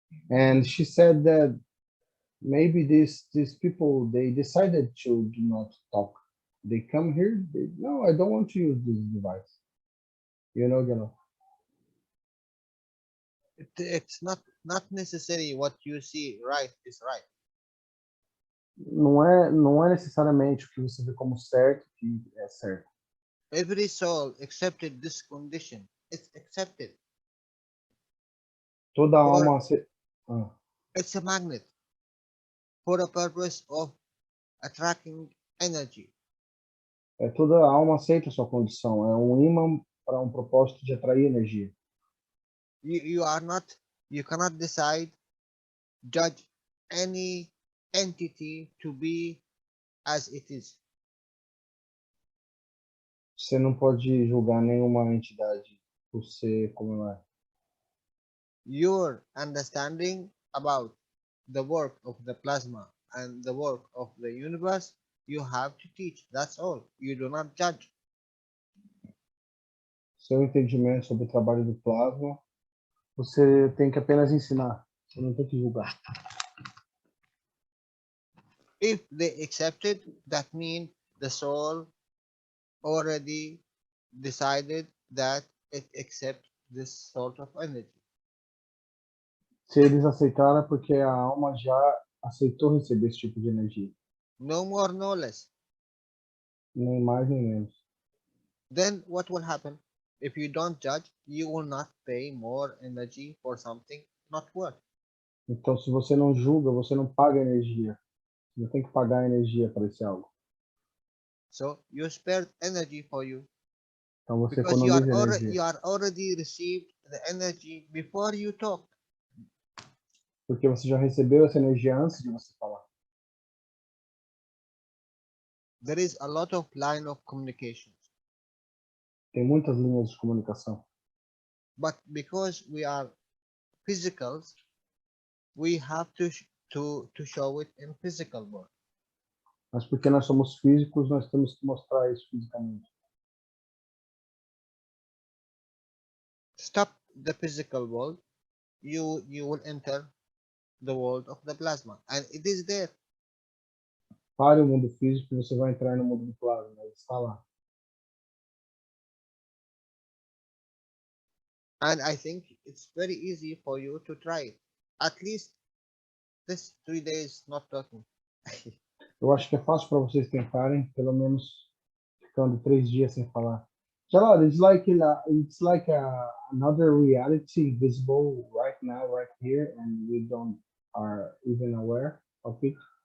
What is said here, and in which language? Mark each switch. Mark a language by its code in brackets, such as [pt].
[en] And she said that maybe these people, they decided to do not talk. They come here, no, I don't want to use this device, you know. It's not necessary what you see right is right. [pt] Não é necessariamente o que você vê como certo que é certo. [en] Every soul accepted this condition. It's accepted. [pt] Toda [en] For, [pt] alma [en] it's a magnet for a purpose of attracting energy. [pt] toda alma aceita a sua condição, é um imã para um propósito de atrair energia. [en] You cannot decide, judge any entity to be as it is. [pt] Você não pode julgar nenhuma entidade por ser como ela é. [en] Your understanding about the work of the plasma and the work of the universe, you have to teach. That's all. You do not judge. [pt] Seu entendimento sobre o trabalho do plasma, você tem que apenas ensinar, você não tem que julgar. [en] If they accept it, that means the soul already decided that it accepts this sort of energy. [pt] Se eles aceitaram é porque a alma já aceitou receber esse tipo de energia. [en] No more, no less. [pt] Nem mais nem menos. [en] Then what will happen? If you don't judge, you will not pay more energy for something not worth. [pt] Então, se você não julga, você não paga energia. Você não tem que pagar energia para esse algo. [en] So you spare energy for you. [pt] Então você [en] Because [pt] economiza energia. [en] you are already received the energy before you talk. [pt] Porque você já recebeu essa energia antes de você falar. [en] There is a lot of line of communications. [pt] Tem muitas linhas de comunicação. [en] But because we are physicals, we have to show it in physical world. [pt] Mas porque nós somos físicos, nós temos que mostrar isso fisicamente. [en] Stop the physical world, you will enter the world of the plasma, and it is there. [pt] Pare o mundo físico e você vai entrar no mundo do plasma. Ele está lá. [en] And I think it's very easy for you to try it. At least this 3 days not talking. [pt] Eu acho que é fácil para vocês tentarem, pelo menos ficando 3 dias sem falar. [en] Jalal, it's like another reality visible right now, right here, and we don't are even aware of it.